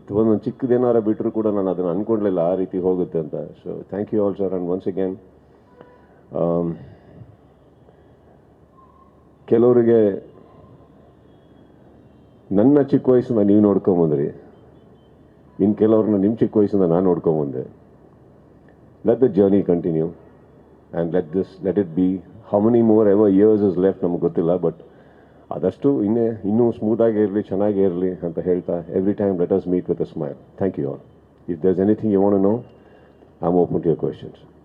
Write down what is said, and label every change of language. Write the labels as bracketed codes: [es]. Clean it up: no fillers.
[kn] ಒಂದೊಂದು ಚಿಕ್ಕದೇನಾರ ಬಿಟ್ಟರು ಕೂಡ ನಾನು ಅದನ್ನು ಅಂದ್ಕೊಂಡ್ಲಿಲ್ಲ ಆ ರೀತಿ ಹೋಗುತ್ತೆ ಅಂತ. [en] So thank you all sir. [kn] And once again, ಕೆಲವರಿಗೆ ನನ್ನ ಚಿಕ್ಕ ವಯಸ್ಸಿಂದ ನೀವು ನೋಡ್ಕೊಂಬಂದ್ರಿ, ಇನ್ನು ಕೆಲವ್ರನ್ನ ನಿಮ್ಮ ಚಿಕ್ಕ ವಯಸ್ಸಿಂದ ನಾನು ನೋಡ್ಕೊಂಬಂದೆ. [en] Let the journey continue and let it be. How many more ever years is left [kn] ನಮಗೆ ಗೊತ್ತಿಲ್ಲ. [en] but [kn] ಆದಷ್ಟು ಇನ್ನೂ ಸ್ಮೂತಾಗಿ ಇರಲಿ, ಚೆನ್ನಾಗೇ ಇರಲಿ ಅಂತ ಹೇಳ್ತಾ, [en] Every time let us meet with a smile. Thank you all. If there is anything you want to know, I am open to your questions.